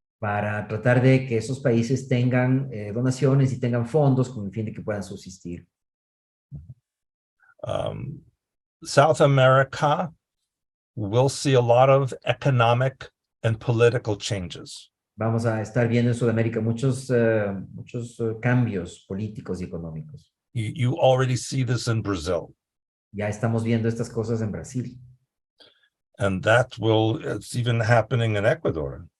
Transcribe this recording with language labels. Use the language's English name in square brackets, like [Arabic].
[Spanish] para tratar de que esos países tengan donaciones y tengan fondos con el fin de que puedan subsistir. [English] South America will see a lot of economic and political changes. [Spanish] Vamos a estar viendo en Sudamérica muchos cambios políticos y económicos. [English] You already see this in Brazil. [Spanish] Ya estamos viendo estas cosas en Brasil. [English] And it's even happening in Ecuador.